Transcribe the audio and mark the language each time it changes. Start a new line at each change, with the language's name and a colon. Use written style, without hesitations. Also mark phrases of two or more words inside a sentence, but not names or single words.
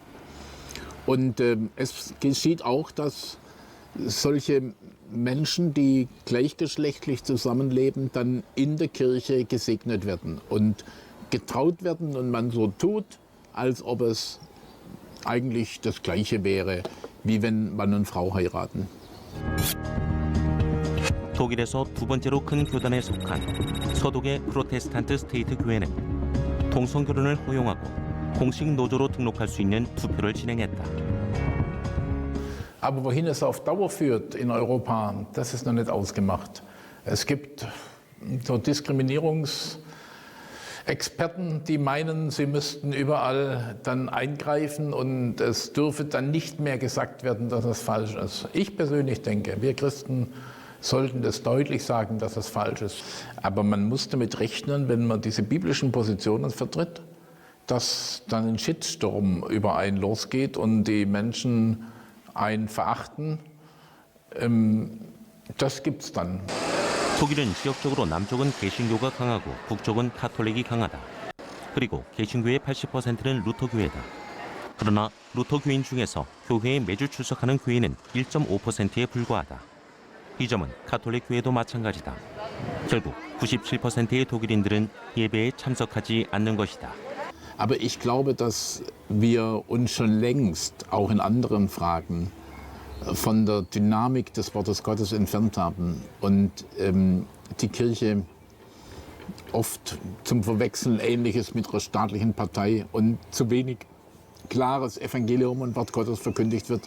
German: Und es geschieht auch, dass solche Menschen, die gleichgeschlechtlich zusammenleben, dann in der Kirche gesegnet werden und getraut werden und man so tut, als ob es eigentlich das Gleiche wäre, wie wenn Mann und Frau heiraten.
Korean: 독일에서 두 번째로 큰 교단에 속한 서독의 프로테스탄트 스테이트 교회는 동성결혼을 허용하고 공식 노조로 등록할 수 있는 투표를 진행했다.
German: Aber wohin es auf Dauer führt in Europa, das ist noch nicht ausgemacht. Es gibt so Diskriminierungsexperten, die meinen, sie müssten überall dann eingreifen und es dürfe dann nicht mehr gesagt werden, dass es falsch ist. Ich persönlich denke, wir Christen sollten das deutlich sagen, dass es falsch ist. Aber man muss damit rechnen, wenn man diese biblischen Positionen vertritt, dass dann ein Shitstorm über einen losgeht und die Menschen einen verachten. Das gibt's dann.
Korean: 독일은 지역적으로 남쪽은 개신교가 강하고 북쪽은 카톨릭이 강하다. 그리고 개신교의 80%는 루터교회다. 그러나 루터교인 중에서 교회에 매주 출석하는 교회는 1.5%에 불과하다. 이 점은 가톨릭 교회도 마찬가지다. 결국 97%의 독일인들은 예배에 참석하지 않는 것이다.
German: Aber ich glaube, dass wir uns schon längst auch in anderen Fragen von der Dynamik des Wortes Gottes entfernt haben und die Kirche oft zum Verwechseln Ähnliches mit einer staatlichen Partei und zu wenig klares Evangelium und Wort Gottes verkündigt wird.